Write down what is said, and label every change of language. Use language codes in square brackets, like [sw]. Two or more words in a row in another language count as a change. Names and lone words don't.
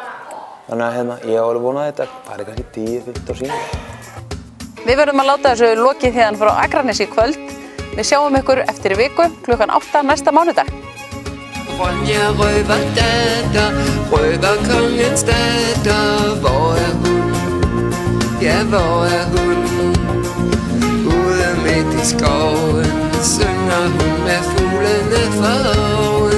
[is] Þannig að ég á alveg vonað þetta, það kannski 10-15 sýningar. Við verðum að láta þessu lokið hérna frá Akranesi í kvöld. Við sjáum ykkur eftir viku klukkan 8 næsta mánudag. [da] Ronja røverdatter, røverkongens datter, hvor hun? Ja, hvor hun? Ude midt i skoven synger hun med fuglene for.